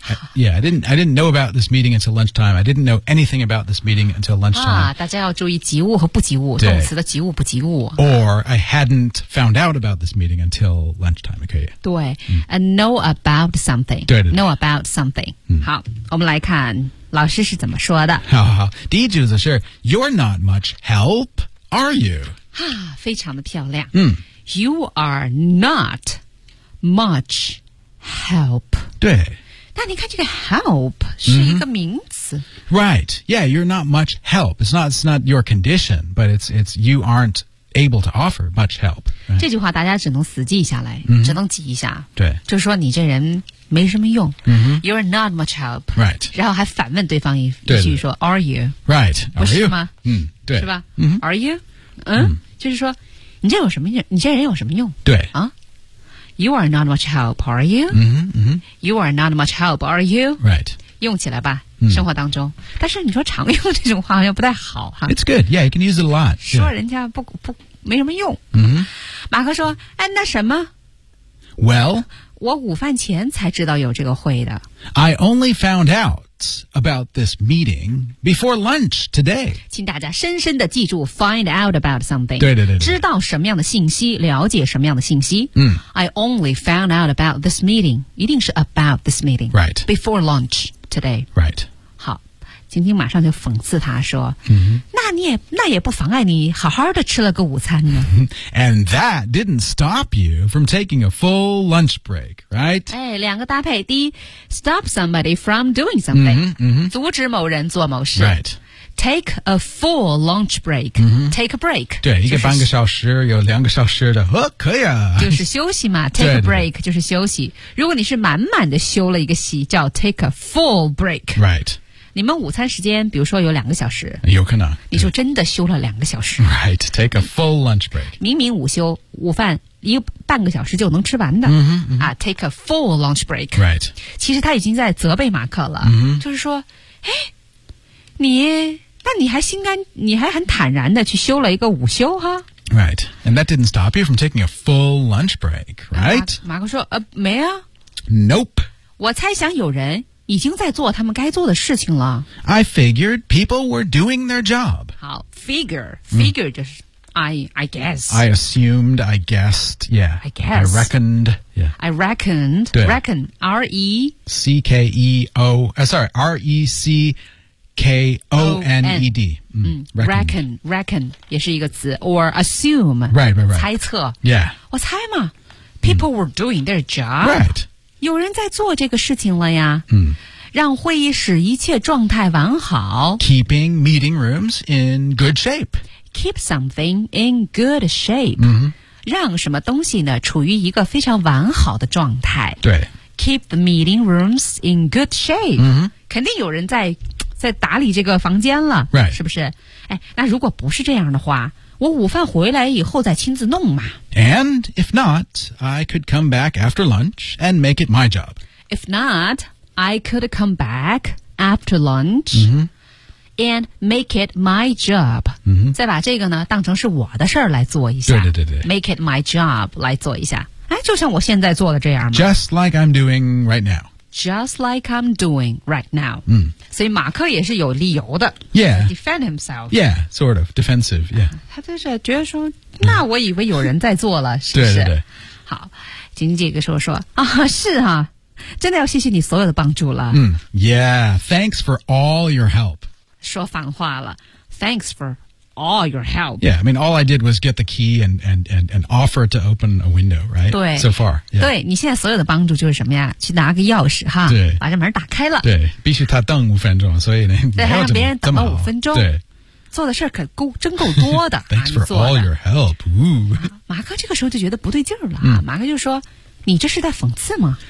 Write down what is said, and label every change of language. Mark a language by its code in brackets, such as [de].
[en] I didn't know about this meeting until lunchtime. I didn't know anything about this meeting until lunchtime. [zh] 啊，大家要注意及物和不及物，动词的及物不及物。 [en] Or I hadn't found out about this meeting until lunchtime. [zh] 可以。 [en] 对、嗯、，and know about something. [zh] 对对对 [en] ，know about something.、嗯、 [zh] 好，我们来看老师是怎么说的。好好好，第一句子是 [en] You're not much help, are you? [zh] 啊，非常的漂亮。嗯 [en] ，You are not much help. [zh] 对。但你看这个 help 是一个名词、 [en] mm-hmm. Right, yeah, you're not much help. It's not your condition, but it's you aren't able to offer much help.、Right? [zh] 这句话大家只能死记下来、 mm-hmm. 只能记一下。对。就说你这人没什么用。 Mm-hmm. [en] You're not much help. Right. [zh] 然后还反问对方一句说 [en] are you? Right, are you? [zh] 不是吗、嗯、对。是吧、 mm-hmm. [en] Are you? 嗯、mm-hmm. [zh] 就是说你这有什么用你这人有什么用对。 [en] 啊You are not much help, are you? Mm-hmm, mm-hmm. You are not much help, are you? Right. [zh] 用起来吧、嗯、生活当中。但是你说常用这种话好像不太好。哈 [en] It's good. Yeah, you can use it a lot. [zh] 说人家不没什么用。 Mm-hmm. 马克说哎那什么 [en] Well, [zh] 我午饭前才知道有这个会的。 [en] I only found out about this meeting before lunch today. [zh] 请大家深深的记住 [en] find out about something. [zh] 对对 对, 对。知道什么样的信息了解什么样的信息。嗯。 [en] I only found out about this meeting. [zh] 一定是 [en] about this meeting. Right. Before lunch today. Right. [zh] 好。晶晶马上就讽刺他说、 mm-hmm. 那也不妨碍你好好的吃了个午餐呢。 [en] And that didn't stop you from taking a full lunch break, right? [zh] 哎，两个搭配，第一 , [en] stop somebody from doing something, mm-hmm, [zh] mm-hmm. 阻止某人做某事。 [en] Right. Take a full lunch break,、 mm-hmm. take a break. [zh] 对、就是、一个半个小时有两个小时的、哦、可以啊。就是休息嘛 , [en] take a break [zh] 对对对就是休息。如果你是满满的休了一个息叫 [en] take a full break. Right. [zh] 你们午餐时间比如说有两个小时有可能你就真的休了两个小时 [en] Right, take a full lunch break [zh] 明明午休午饭一个半个小时就能吃完的、 mm-hmm, [en] mm-hmm. Take a full lunch break Right [zh] 其实他已经在责备马克了、 mm-hmm. 就是说哎，你但你还心甘，你还很坦然地去休了一个午休哈。 Right, and that didn't stop you from taking a full lunch break, right? 马克说，没啊。 [en] Nope. [zh] 我猜想有人已经在做他们该做的事情了。 [en] I figured people were doing their job. [zh] 好 figure 就是 [en] I guess. I assumed, I guessed, yeah. I guess. I reckoned, yeah. I reckoned, reckon, R-E-C-K-O-N-E-D. Reckon, [zh] 也是一个词 [en] or assume. Right. [zh] 猜测。 [en] Yeah. [zh] 我猜嘛 [en] people were doing their job. Right. [zh] 有人在做这个事情了呀。让会议室一切状态完好。 [en] Keeping meeting rooms in good shape. Keep something in good shape、 mm-hmm. [zh] 让什么东西呢处于一个非常完好的状态对 [en] Keep the meeting rooms in good shape、 mm-hmm. [zh] 肯定有人在打理这个房间了、 [en] right. [zh] 是不是、哎、那如果不是这样的话我午饭回来以后再亲自弄嘛 [en] And if not I could come back after lunch and make it my job If not I could come back after lunch、 mm-hmm. And make it my job、 mm-hmm. [zh] 再把这个呢当成是我的事儿来做一下对对对对 [en] Make it my job [zh] 来做一下哎，就像我现在做的这样吗 [en] Just like I'm doing right now Just like I'm doing right now、 mm. [zh] 所以马克也是有理由的 [en] Yeah Defend himself Yeah, sort of, defensive Yeah、 [zh] 啊、他就是觉得说那我以为有人在做了、mm. 是不是对对对好经济这个时候说啊，是啊真的要谢谢你所有的帮助了、 [en] mm. Yeah, thanks for all your help [zh] 说反话了 [en] Thanks for all your help. Yeah, I mean, all I did was get the key and offer to open a window, right? [zh] 对 [en] So far.、Yeah. [zh] 对你现在所有的帮助就是什么呀去拿个钥匙哈对把这门打开了。对必须他等五分钟所以呢对还让别人等了五分钟。对做的事可够真够多的。 [en] Thanks for all your help.、Ooh. [zh] 马克这个时候就觉得不对劲了、嗯、马克就说你这是在讽刺吗